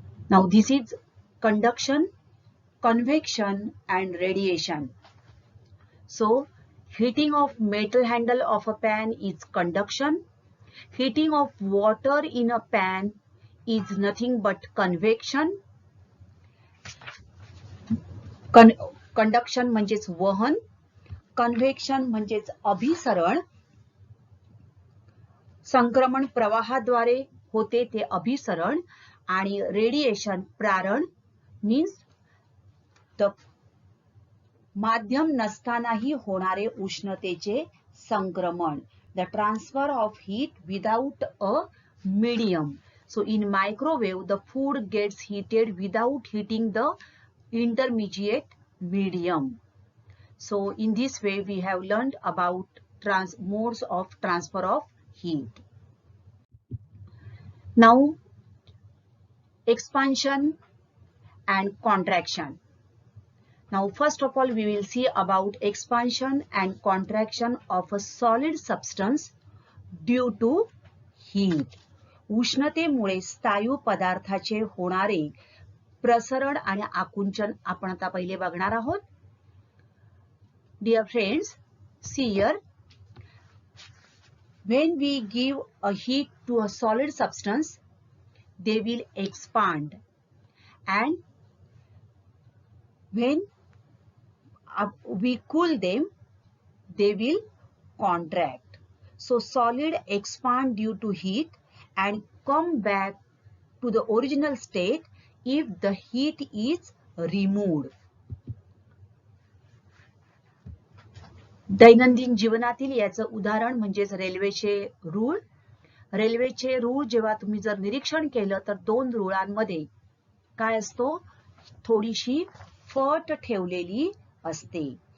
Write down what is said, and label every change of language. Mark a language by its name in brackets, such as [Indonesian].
[English] Now this is conduction, convection and radiation. So heating of metal handle of a pan is conduction. Heating of water in a pan is nothing but convection. [Marathi] Conduction म्हणजेच वहन, convection म्हणजेच अभिसरण, संक्रमण प्रवाहाद्वारे होते ते अभिसरण, आणि radiation प्रारण means the माध्यम नसतानाही होणारे उष्णतेचे संक्रमण, [English] The transfer of heat without a medium. So in microwave the food gets heated without heating the intermediate medium. So in this way we have learned about modes of transfer of heat. Now expansion and contraction. Now first of all we will see about expansion and contraction of a solid substance due to heat. [Marathi] उष्णतेमुळे स्थायू पदार्थाचे होणारे प्रसरण आणि आकुंचन आपण आता पहिले बघणार आहोत. [English] Dear friends, see here, when we give a heat to a solid substance, they will expand, and when we cool them, they will contract. So solid expand due to heat and come back to the original state if the heat is removed. [Marathi] दैनंदिन जीवनातील याचं उदाहरण म्हणजेच रेल्वेचे रूळ. रेल्वेचे रूळ जेव्हा तुम्ही जर निरीक्षण केलं तर दोन रुळांमध्ये काय असतो, थोडीशी फट ठेवलेली असते.